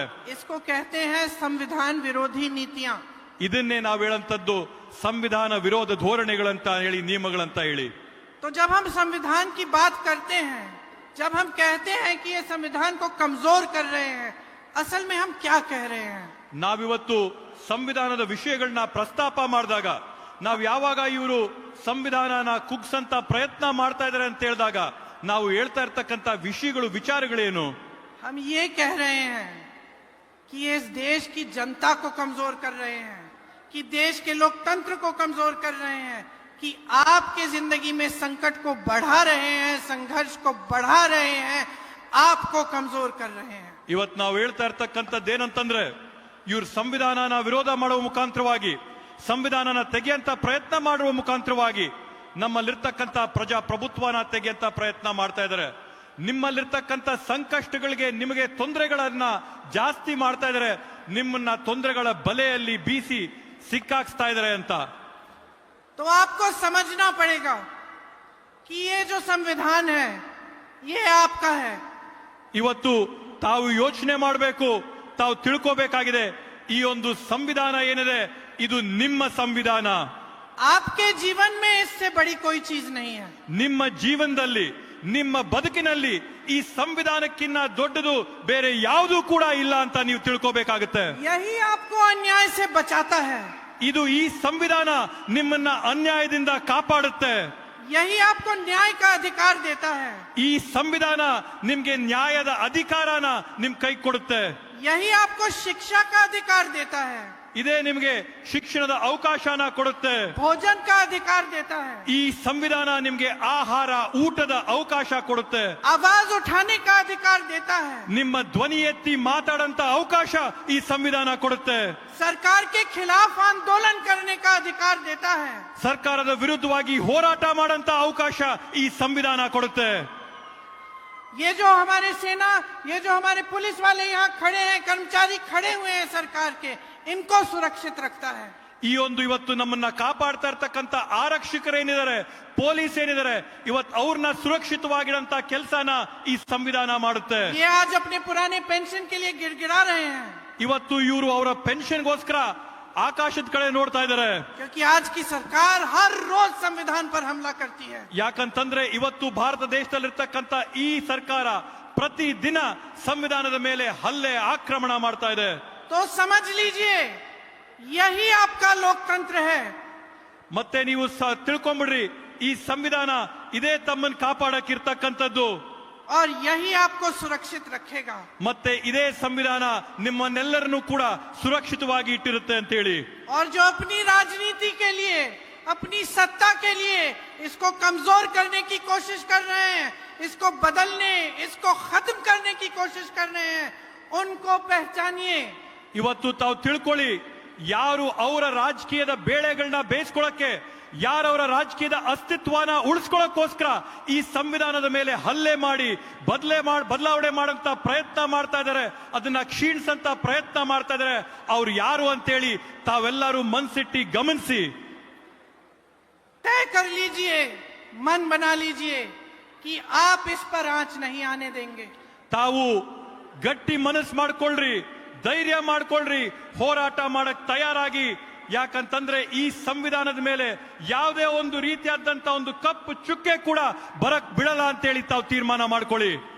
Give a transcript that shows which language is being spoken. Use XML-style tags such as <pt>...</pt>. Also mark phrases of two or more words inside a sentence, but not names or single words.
<hi>इसको कहते हैं संविधान विरोधी नीतियां.</hi> <kn>ಇದನ್ನೇ ನಾವು ಹೇಳಂತದ್ದು ಸಂವಿಧಾನ ವಿರೋಧ ಧೋರಣೆಗಳಂತ ಹೇಳಿ, ನಿಯಮಗಳಂತ ಹೇಳಿ.</kn> <hi>तो जब हम संविधान की बात करते हैं, जब हम कहते हैं कि ये संविधान को कमजोर कर रहे हैं, असल में हम क्या कह रहे हैं?</hi> <kn>ನಾವಿವತ್ತು ಸಂವಿಧಾನದ ವಿಷಯಗಳನ್ನ ಪ್ರಸ್ತಾಪ ಮಾಡಿದಾಗ, ನಾವು ಯಾವಾಗ ಇವರು ಸಂವಿಧಾನನ ಕುಗ್ಸಂತ ಪ್ರಯತ್ನ ಮಾಡ್ತಾ ಇದ್ದಾರೆ ಅಂತ ಹೇಳಿದಾಗ ನಾವು ಹೇಳ್ತಾ ಇರ್ತಕ್ಕಂಥ ವಿಷಯಗಳು, ವಿಚಾರಗಳೇನು?</kn> <hi>हम ये कह रहे हैं कि ये इस देश की जनता को कमजोर कर रहे हैं, कि देश के लोकतंत्र को कमजोर कर रहे हैं, कि आपके जिंदगी में संकट को बढ़ा रहे हैं, संघर्ष को बढ़ा रहे हैं, आपको कमजोर कर रहे हैं.</hi> <kn>ಇವತ್ತು ನಾವು ಹೇಳ್ತಾ ಇರ್ತಕ್ಕಂಥದ್ದೇನಂತಂದ್ರೆ, ಇವ್ರು ಸಂವಿಧಾನನ ವಿರೋಧ ಮಾಡುವ ಮುಖಾಂತರವಾಗಿ, ಸಂವಿಧಾನನ ತೆಗೆಯಂತ ಪ್ರಯತ್ನ ಮಾಡುವ ಮುಖಾಂತರವಾಗಿ ನಮ್ಮಲ್ಲಿರ್ತಕ್ಕಂಥ ಪ್ರಜಾಪ್ರಭುತ್ವನ ತೆಗೆಯಂತ ಪ್ರಯತ್ನ ಮಾಡ್ತಾ ಇದ್ದಾರೆ. ನಿಮ್ಮಲ್ಲಿರ್ತಕ್ಕಂಥ ಸಂಕಷ್ಟಗಳಿಗೆ, ನಿಮಗೆ ತೊಂದರೆಗಳನ್ನ ಜಾಸ್ತಿ ಮಾಡ್ತಾ ಇದ್ದಾರೆ, ನಿಮ್ಮನ್ನ ತೊಂದರೆಗಳ ಬಲೆಯಲ್ಲಿ ಬೀಸಿ ಸಿಕ್ಕಾಕ್ಸ್ತಾ ಇದ್ದಾರೆ ಅಂತ.</kn> <hi>तो आपको समझना पड़ेगा कि ये जो संविधान है ये आपका है.</hi> <kn>ಇವತ್ತು ತಾವು ಯೋಚನೆ ಮಾಡಬೇಕು, ತಾವು ತಿಳ್ಕೋಬೇಕಾಗಿದೆ, ಈ ಒಂದು ಸಂವಿಧಾನ ಏನಿದೆ ಇದು ನಿಮ್ಮ ಸಂವಿಧಾನ.</kn> <hi>आपके जीवन में इससे बड़ी कोई चीज नहीं है.</hi> <kn>ನಿಮ್ಮ ಜೀವನದಲ್ಲಿ ನಿಮ್ಮ ಬದುಕಿನಲ್ಲಿ ಈ ಸಂವಿಧಾನಕ್ಕಿಂತ ದೊಡ್ಡದು ಬೇರೆ ಯಾವುದೂ ಕೂಡ ಇಲ್ಲ ಅಂತ ನೀವು ತಿಳ್ಕೋಬೇಕಾಗುತ್ತೆ.</kn> <hi>यही आपको अन्याय से बचाता है,</hi> <kn>ಇದು ಈ ಸಂವಿಧಾನ ನಿಮ್ಮನ್ನ ಅನ್ಯಾಯದಿಂದ ಕಾಪಾಡುತ್ತೆ.</kn> <hi>यही आपको न्याय का अधिकार देता है,</hi> <kn>ಈ ಸಂವಿಧಾನ ನಿಮ್ಗೆ ನ್ಯಾಯದ ಅಧಿಕಾರನ ನಿಮ್ ಕೈ ಕೊಡುತ್ತೆ.</kn> <hi>यही आपको शिक्षा का अधिकार देता है,</hi> <kn>ಇದೇ ನಿಮ್ಗೆ ಶಿಕ್ಷಣದ ಅವಕಾಶನ ಕೊಡುತ್ತೆ.</kn> <hi>भोजन का अधिकार देता है,</hi> <kn>ಈ ಸಂವಿಧಾನ ನಿಮ್ಗೆ ಆಹಾರ ಊಟದ ಅವಕಾಶ ಕೊಡುತ್ತೆ.</kn> <hi>आवाज उठाने का अधिकार देता है,</hi> <kn>ನಿಮ್ಮ ಧ್ವನಿ ಎತ್ತಿ ಮಾತಾಡಂತ ಅವಕಾಶ ಈ ಸಂವಿಧಾನ ಕೊಡುತ್ತೆ.</kn> <hi>सरकार के खिलाफ आंदोलन करने का अधिकार देता है,</hi> <kn>ಸರ್ಕಾರದ ವಿರುದ್ಧವಾಗಿ ಹೋರಾಟ ಮಾಡಂತ ಅವಕಾಶ ಈ ಸಂವಿಧಾನ ಕೊಡುತ್ತೆ.</kn> <hi>ये जो हमारे सेना, ये जो हमारे पुलिस वाले यहाँ खड़े हैं, कर्मचारी खड़े हुए हैं सरकार के, इनको सुरक्षित रखता है.</hi> <kn>ಈ ಒಂದು ಇವತ್ತು ನಮ್ಮನ್ನ ಕಾಪಾಡ್ತಾ ಇರ್ತಕ್ಕಂಥ ಆರಕ್ಷಕರೇನಿದ್ದಾರೆ, ಪೊಲೀಸ್ ಏನಿದ್ದಾರೆ, ಇವತ್ತು ಅವ್ರನ್ನ ಸುರಕ್ಷಿತವಾಗಿರಂತ ಕೆಲಸನ ಈ ಸಂವಿಧಾನ ಮಾಡುತ್ತೆ.</kn> <hi>ये आज अपने पुराने पेंशन के लिए गिड़गिड़ा रहे हैं,</hi> <kn>ಇವತ್ತು ಇವರು ಅವರ ಪೆನ್ಷನ್ಗೋಸ್ಕರ ಆಕಾಶದ ಕಡೆ ನೋಡ್ತಾ ಇದ್ದಾರೆ.</kn> <hi>क्योंकि आज की सरकार हर रोज संविधान पर हमला करती है.</hi> <kn>ಯಾಕಂತಂದ್ರೆ ಇವತ್ತು ಭಾರತ ದೇಶದಲ್ಲಿರ್ತಕ್ಕಂಥ ಈ ಸರ್ಕಾರ ಪ್ರತಿ ದಿನ ಸಂವಿಧಾನದ ಮೇಲೆ ಹಲ್ಲೆ ಆಕ್ರಮಣ ಮಾಡ್ತಾ ಇದೆ.</kn> <hi>तो समझ लीजिए, यही आपका लोकतंत्र है.</hi> <kn>ಮತ್ತೆ ನೀವು ತಿಳ್ಕೊಂಬಿಡ್ರಿ, ಈ ಸಂವಿಧಾನ ಇದೇ ತಮ್ಮನ್ನು ಕಾಪಾಡಕ್ಕಿರ್ತಕ್ಕಂಥದ್ದು.</kn> <hi>और यही आपको सुरक्षित रखेगा.</hi> <kn>ಮತ್ತೆ ಇದೇ ಸಂವಿಧಾನ ನಿಮ್ಮನ್ನೆಲ್ಲರನ್ನೂ ಕೂಡ ಸುರಕ್ಷಿತವಾಗಿ ಇಟ್ಟಿರುತ್ತೆ ಅಂತ ಹೇಳಿ.</kn> <hi>और जो अपनी राजनीति के लिए, अपनी सत्ता के लिए इसको कमजोर करने की कोशिश कर रहे हैं, इसको बदलने, इसको खत्म करने की कोशिश कर रहे हैं, उनको पहचानिए.</hi> <kn>ಇವತ್ತು ತಾವು ತಿಳ್ಕೊಳ್ಳಿ, ಯಾರು ಅವರ ರಾಜಕೀಯದ ಬೇಳೆಗಳನ್ನ ಬೇಯಿಸ್ಕೊಳಕ್ಕೆ, ಯಾರವರ ರಾಜಕೀಯದ ಅಸ್ತಿತ್ವನ ಉಳಿಸ್ಕೊಳ್ಳೋಕ್ಕೋಸ್ಕರ ಈ ಸಂವಿಧಾನದ ಮೇಲೆ ಹಲ್ಲೆ ಮಾಡಿ ಬದಲಾವಣೆ ಮಾಡಂತ ಪ್ರಯತ್ನ ಮಾಡ್ತಾ ಇದ್ದಾರೆ, ಅದನ್ನ ಕ್ಷೀಣಿಸಂತ ಪ್ರಯತ್ನ ಮಾಡ್ತಾ ಇದ್ದಾರೆ, ಅವ್ರು ಯಾರು ಅಂತೇಳಿ ತಾವೆಲ್ಲರೂ ಮನ್ಸಿಟ್ಟಿ ಗಮನಿಸಿ.</kn> <hi>तय कर लीजिए, मन बना लीजिए कि आप इस पर आंच नहीं आने देंगे.</hi> <kn>ತಾವು ಗಟ್ಟಿ ಮನಸ್ಸು ಮಾಡ್ಕೊಳ್ರಿ, ಧೈರ್ಯ ಮಾಡ್ಕೊಳ್ರಿ, ಹೋರಾಟ ಮಾಡಕ್ ತಯಾರಾಗಿ. ಯಾಕಂತಂದ್ರೆ ಈ ಸಂವಿಧಾನದ ಮೇಲೆ ಯಾವುದೇ ಒಂದು ರೀತಿಯಾದಂತ ಒಂದು ಕಪ್ಪು ಚುಕ್ಕೆ ಕೂಡ ಬರಕ್ ಬಿಡಲ್ಲ ಅಂತೇಳಿ ತಾವು ತೀರ್ಮಾನ ಮಾಡ್ಕೊಳ್ಳಿ.</kn>